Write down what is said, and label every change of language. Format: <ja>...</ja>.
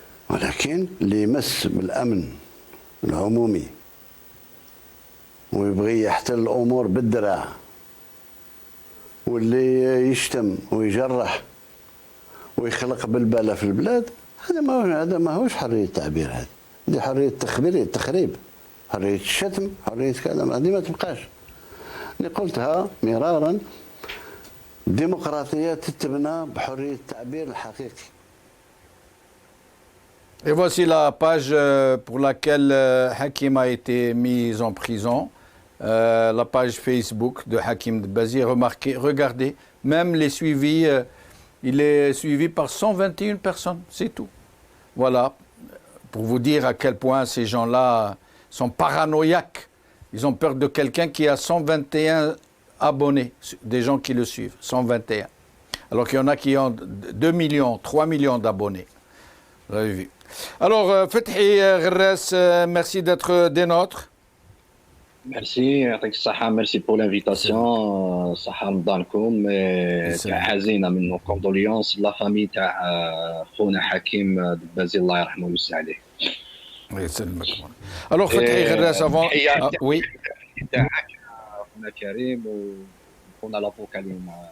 <ar>ولكن اللي يمس بالأمن العمومي ويبغي يحتل الأمور بالدراع واللي يشتم ويجرح ويخلق بالبلة في البلاد هذا ما هوش حرية التعبير. هذه حرية التخريب حرية الشتم حرية كذا هذه ما تبقاش. اللي قلتها مرارا الديمقراطية تتبنى بحرية التعبير الحقيقي.</ar> <fr>Et voici la page pour laquelle Hakim a été mis en prison, la page Facebook de Hakim Dbazi. Remarquez, regardez, même les suivis, il est suivi par 121 personnes, c'est tout. Voilà, pour vous dire à quel point ces gens-là sont paranoïaques. Ils ont peur de quelqu'un qui a 121 abonnés, des gens qui le suivent, 121. Alors qu'il y en a qui ont 2 millions, 3 millions d'abonnés. Vous avez vu. Alors, Fethi Gherres, merci d'être des nôtres. Merci, merci pour l'invitation.</fr> <ar>صحة رمضانكم. حزينة من</ar> <fr>nos condoléances la famille</fr> <ar>تاع خونا حكيم دبازي الله يرحمه ويوسع عليه.</ar> <fr>Alors, Fethi Gherres, avant. Oui.</fr> <ar>خونا كريم وخونا لابوكا اليوم.</ar>